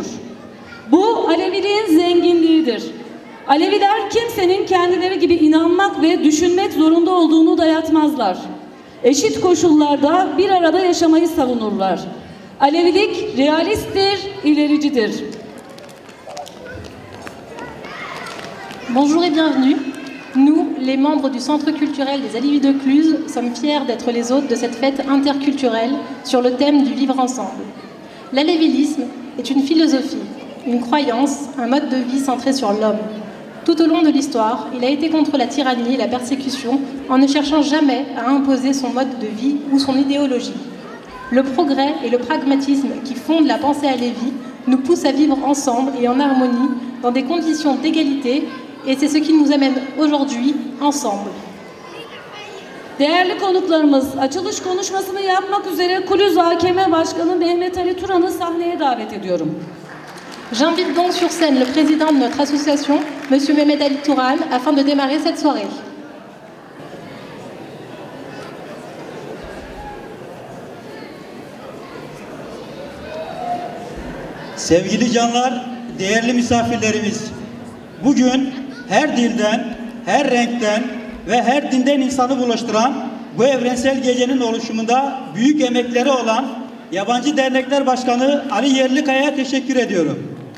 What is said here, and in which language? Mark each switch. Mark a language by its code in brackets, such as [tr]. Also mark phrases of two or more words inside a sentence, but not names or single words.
[tr] Bu Aleviliğin zenginliğidir. Aleviler kimsenin kendileri gibi inanmak ve düşünmek zorunda olduğunu dayatmazlar. Eşit koşullarda bir arada yaşamayı savunurlar. Alevilik realisttir, ilericidir. [fr] Bonjour et bienvenue. Nous, les membres du Centre culturel des Alevis de Cluses, sommes fiers d'être les hôtes de cette fête interculturelle sur le thème du vivre ensemble. L'alévilisme est une philosophie, une croyance, un mode de vie centré sur l'homme. Tout au long de l'histoire, il a été contre la tyrannie et la persécution en ne cherchant jamais à imposer son mode de vie ou son idéologie. Le progrès et le pragmatisme qui fondent la pensée alévie nous poussent à vivre ensemble et en harmonie dans des conditions d'égalité, et c'est ce qui nous amène aujourd'hui ensemble. [tr] Değerli konuklarımız, açılış konuşmasını yapmak üzere Kulüz AKM Başkanı Mehmet Ali Turan'ı sahneye davet ediyorum. [fr] J'invite donc sur scène le président de notre association, M. Mehmet Ali Touran, afin de démarrer cette soirée. [tr] Sevgili canlar, değerli misafirlerimiz, bugün her dilden, her renkten ve her dinden insanı buluşturan bu evrensel gecenin oluşumunda büyük emekleri olan Yabancı Dernekler Başkanı Ali Yerlikaya'ya teşekkür ediyorum.